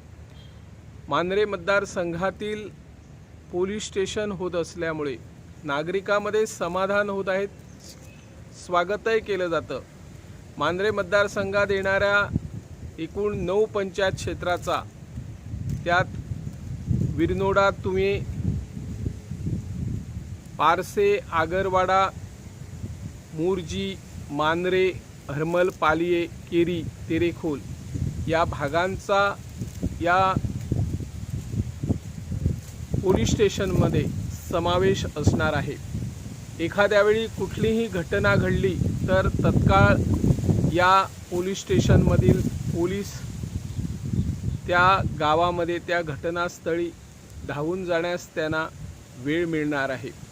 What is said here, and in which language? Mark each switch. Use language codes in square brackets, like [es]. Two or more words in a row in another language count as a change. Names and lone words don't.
[mr] मांद्रे मतदारसंघातील पोलीस स्टेशन होत असल्यामुळे नागरिकांमध्ये समाधान होत आहेत, स्वागतही केलं जातं. मांद्रे मतदारसंघात येणाऱ्या एकूण 9 पंचायत क्षेत्राचा त्यात विरनोडा तुमे पारसे आगरवाडा मूरजी मांद्रे हरमल पालिये केरी तेरेखोल या भागांचा या पोलीस स्टेशनमध्ये समावेश असणार आहे. एखाद्या वेळी कुठलीही घटना घडली तर तत्काळ या पोलीस स्टेशनमधील पोलीस त्या गावामध्ये त्या घटनास्थळी धावून जाण्यास त्यांना वेळ मिळणार आहे.